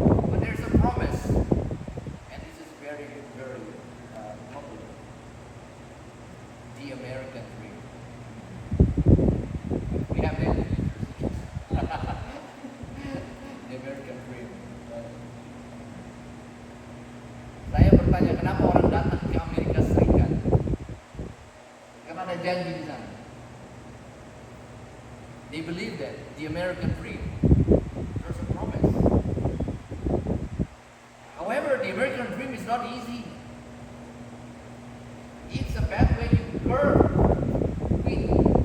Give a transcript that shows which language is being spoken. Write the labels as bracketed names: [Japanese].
[English] But there's a promise, and this is very, very popular. The American dream. We have that in the American dream. [Indonesian] Saya bertanya kenapa orang datang ke Amerika Serikat? Karena ada janji di sana. [English] They believe that the American dream, there's a promise. However, the American dream is not easy. It's a pathway you curve with it.